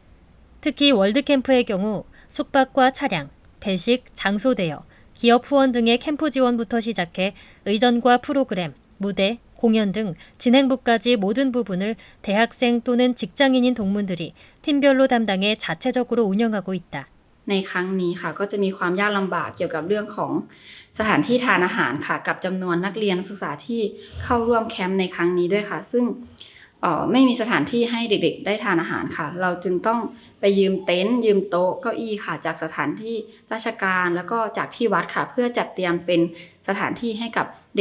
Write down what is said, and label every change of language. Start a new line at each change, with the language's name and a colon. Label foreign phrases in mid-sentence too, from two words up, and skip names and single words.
Korean: 특히 월드캠프의 경우 숙박과 차량, 배식, 장소 대여, 기업 후원 등의 캠프 지원부터 시작해 의전과 프로그램, 무대, 공연 등 진행부까지 모든 부분을 대학생 또는 직장인인 동문들이 팀별로 담당해 자체적으로 운영하고 있다.
Thai: ในครั้งนี้ค่ะก็จะมีความยากลำบากเกี่ยวกับเรื่องของสถานที่ทานอาหารค่ะกับจำนวนนักเรียนนักศึกษาที่เข้าร่วมแคมป์ในครั้งนี้ด้วยค่ะซึ่งไม่มีสถานที่ให้เด็กๆได้ทานอาหารค่ะเราจึงต้องไปยืมเต็นท์ยืมโต๊ะเก้าอี้ค่ะจากสถานที่ราชการแล้วก็จากที่วัดค่ะเพื่อจัดเตรียมเป็นสถานที่ให้กับเด็